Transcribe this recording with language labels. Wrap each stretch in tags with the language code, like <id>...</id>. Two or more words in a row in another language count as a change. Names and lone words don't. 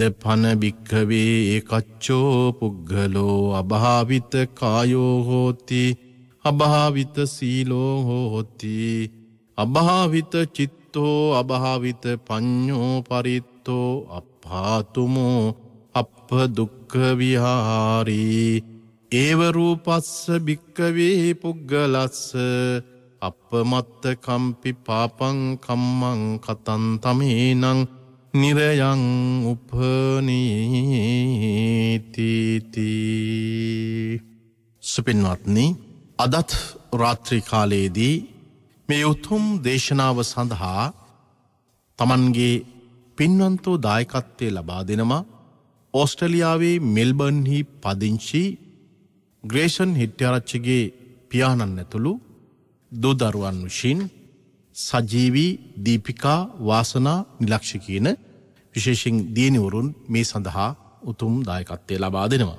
<pi>පන බික්ඛවේ කච්චෝ පුග්ගලෝ අභාවිත කායෝ හෝති අභාවිත සීලෝ හෝති අභාවිත චිත්තෝ අභාවිත පඤ්ඤෝ පරිත්තෝ අප්පාතුමෝ අප්ප දුක්ඛ විහාරී ඒව රූපස්ස භික්ඛවේ පුග්ගලස්ස අපමත්ත කම්පි පාපං කම්මං කතං තමේනං නිරයං</pi> <si>උපනීති සුපින්වත්නි අදත් රාත්‍රී කාලයේදී මේ උතුම් දේශනාව සඳහා තමන්ගේ පින්වන්තෝ දායකත්වය ලබා දෙනවා ඕස්ට්‍රේලියාවේ මෙල්බර්න්හි පදිංචි ග්‍රේෂන් හිට්ටිආරච්චිගේ පියාණන් ඇතුළු දූ දරුවන් විසින් සජීවී දීපිකා වාසනා නිලක්ෂ කියන විශේෂයෙන් දියණිවරුන් මේ සඳහා උතුම් දායකත්වය ලබා දෙනවා.</si>